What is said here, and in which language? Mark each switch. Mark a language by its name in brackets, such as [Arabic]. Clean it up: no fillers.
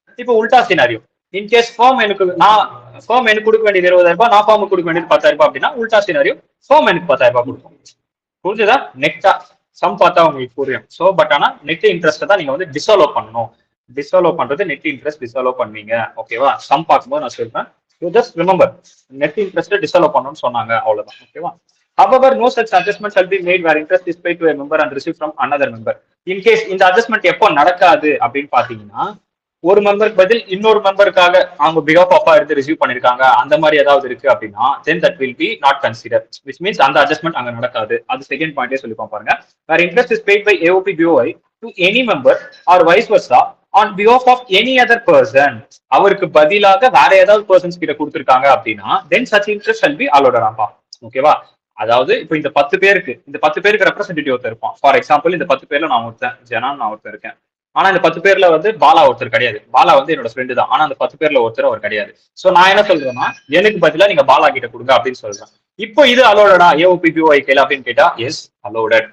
[Tamil] இப்போ உல்டா scenario, in case fame எனக்கு கொடுக்க வேண்டியது 20,000 ரூபாய், நான் ஃபேமுக்கு கொடுக்க வேண்டியது 10,000 ரூபாய் அப்படின்னா உல்டா சினாரியோ ஃபேம் எனக்கு 10,000 ரூபாய் கொடுக்கும். புரிஞ்சுதா? நெட்டா சம் பார்த்தா உங்களுக்கு புரியும். சோ பட் ஆனா நெட் இன்ட்ரெஸ்ட் தான் நீங்க வந்து டிசால்வ் பண்ணணும். டிசால்வ் பண்றது நெட் இன்ட்ரெஸ்ட் டிசால்வ் பண்ணுவீங்க. ஓகேவா? சம் பார்க்கும்போது நான் சொல்றேன், you just remember net interest dissolve பண்ணணும்னு சொன்னாங்க, அவ்வளவுதான். ஓகேவா? [English] However, no such adjustment shall be made where interest is paid to a member and received from another member. [Tamil] In case இந்த அட்ஜஸ்ட்மெண்ட் எப்போ நடக்காது அப்படின்னு பாத்தீங்கன்னா, ஒரு மெம்பருக்கு பதில் இன்னொரு மெம்பருக்காக அவங்க பிகாப் ஆஃபா எடுத்து ரிசீவ் பண்ணிருக்காங்க, அந்த மாதிரி ஏதாவது இருக்கு அப்படின்னா then that will be not considered, which means அந்த அட்ஜஸ்ட்மெண்ட் அங்க நடக்காது. அது செகண்ட் பாயிண்டே சொல்லிப்போம் பாருங்க. [English] Where interest is paid by AOP BOI to any member or vice versa on behalf of any other person, அவருக்கு பதிலாக வேற ஏதாவது persons கிட்ட கொடுத்திருக்காங்க அப்படின்னா then such interest shall be allowed. [Tamil] ஓகேவா? அதாவது இப்போ இந்த 10 பேருக்கு ரெப்ரஸன்டேட்டிவ் ஒருத்தர் இருப்பான். ஃபார் எக்ஸாம்பிள் இந்த 10 பேர்ல நான் ஒருத்தன் ஜனான், நான் ஒருத்தர் இருக்கேன். ஆனா இந்த 10 பேர்ல வந்து பாலா ஒருத்தர் கிடையாது. பாலா வந்து என்னோட ஃப்ரெண்டு தான், ஆனா அந்த 10 பேர்ல ஒருத்தர் அவர் கிடையாது. சோ நான் என்ன சொல்றேன்னா எனக்கு பதிலா நீங்க பாலா கிட்ட கொடுங்க அப்படின்னு சொல்றேன். இப்போ இது அலோடா ஏஓபி பிஓஐ கையில அப்படின்னு கேட்டா எஸ் அலோடட்.